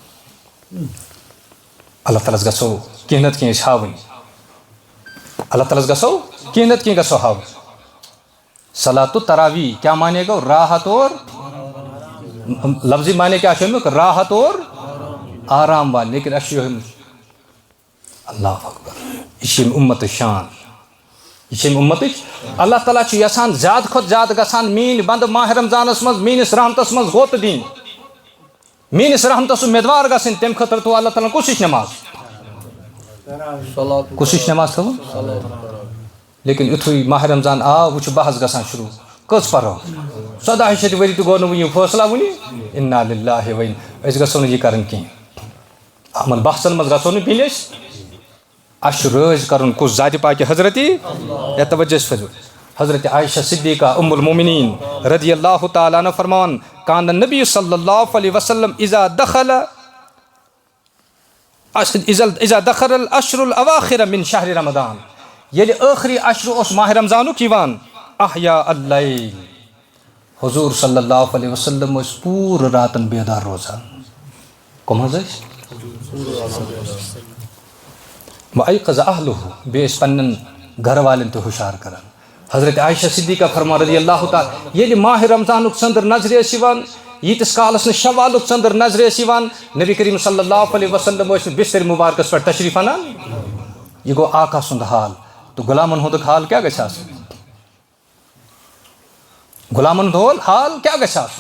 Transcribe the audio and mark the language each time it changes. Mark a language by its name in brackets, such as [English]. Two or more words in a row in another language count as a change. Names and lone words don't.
[Kashmiri] اللہ تعالیٰ ہس گژھو کینٛہہ نتہٕ کینٛہہ أسۍ ہاوٕنۍ اللہ تعالیٰ ہس گژھو کینٛہہ نتہٕ کینٛہہ گژھو ہاوٕنۍ [Arabic] صلات التراویح [Kashmiri] کیٛاہ مانے گوٚو راحت اور لفظی مانے کیٛاہ چھُ امیُک [Urdu] راحت اور آرام والی [Kashmiri] لیکن اَسہِ چھُ یِہوے اللہ اکبر. یہ چھِ ییٚمہِ اُمتٕچ شان. یہ چھِ ییٚمہِ اُمتٕچ. اللہ تعالیٰ چھُ یژھان زیادٕ کھۄتہٕ زیادٕ گژھان میٲنۍ بنٛدٕ ماہِ رمضانس منٛز میٲنِس رحمتس منٛز غوطہٕ دِنۍ, میٲنِس رحمتس اُمیدوار گژھٕنۍ. تمہِ خٲطرٕ تھوٚو اللہ تعالیٰ کُس ہِش نٮ۪ماز, کُس ہِش نٮ۪ماز تھٲوٕ. لیکن یُتھُے ماہِ رمضان آو وۄنۍ چھُ بحث گژھان شروٗع کٔژ پرو. 1400 ؤری تہِ گوٚو نہٕ وٕنہِ یہِ فٲصلہ وٕنہِ. [Arabic] اِنا لِلٰہِ وَ [Kashmiri] أسۍ گژھو نہٕ یہِ کَرٕنۍ کینٛہہ. یِمن بحثن منٛز گژھو نہٕ بِہِنۍ أسۍ. اَسہِ چھُ رٲضۍ کَرُن کُس ذاتِ پاکہِ حضرتی یا توجہ فرمٲیِو. [Arabic] حضرت عائشہ صدیقہ ام المومنین رضی اللہ تعالیٰ عنہ فرمان کان النبی صلی اللہ علیہ وسلم اذا دخل الاشر الاواخر من شہر رمضان. [Kashmiri] ییٚلہِ ٲخری عشر اوس ماہِ رمضانُک یِوان [Arabic] احیا اللیل. [Kashmiri] حضوٗر صلی اللہ علیہ وسلم ٲسۍ پوٗرٕ راتن بیدار روزان. کٕم حظ ٲسۍ؟ [Arabic] وَأَيْقَظَ أَهْلُهُ. [Kashmiri] بیٚیہِ ٲسۍ پننٮ۪ن گرٕ والٮ۪ن تہِ ہُشار کران. حضرت عائشہ صدیقہ فرمان رضی اللہ تعالیٰ ییٚلہِ ماہِ رمضانُک ژٔنٛدٕر نظرِ ٲسۍ یِوان ییٖتِس کالس نہٕ شوالُک ژٔنٛدٕر نظرِ ٲسۍ یِوان نبی کریم صلی اللہ علیہ وسلم ٲسۍ نہٕ بستر مُبارکس پٮ۪ٹھ تشریٖف انان. یہِ گوٚو آقا سُنٛد حال. تہٕ غلامن ہُنٛد حال کیٛاہ گژھِ آسُن؟ غلامن ہُنٛد حال کیٛاہ گژھِ آسُن؟